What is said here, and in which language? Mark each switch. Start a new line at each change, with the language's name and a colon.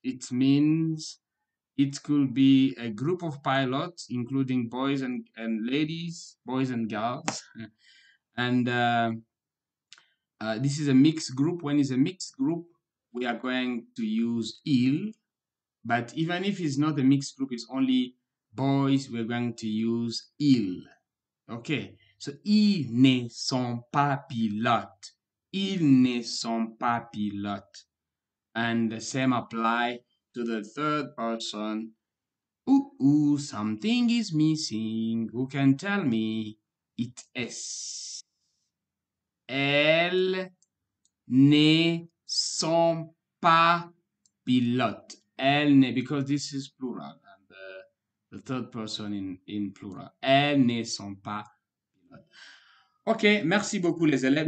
English: It means it could be a group of pilots, including boys and ladies, boys and girls. And this is a mixed group. When it's a mixed group, we are going to use il. But even if it's not a mixed group, it's only boys, we're going to use il.
French: Okay, so ils ne sont pas pilotes. Ils ne sont pas pilotes.
English: And the same apply to the third person. Ooh, something is missing. Who can tell me? It is.
French: Elles ne sont pas pilotes. Elles ne,
English: because this is plural. And the third person in plural.
French: Elles ne sont pas pilotes. Okay, merci beaucoup les élèves.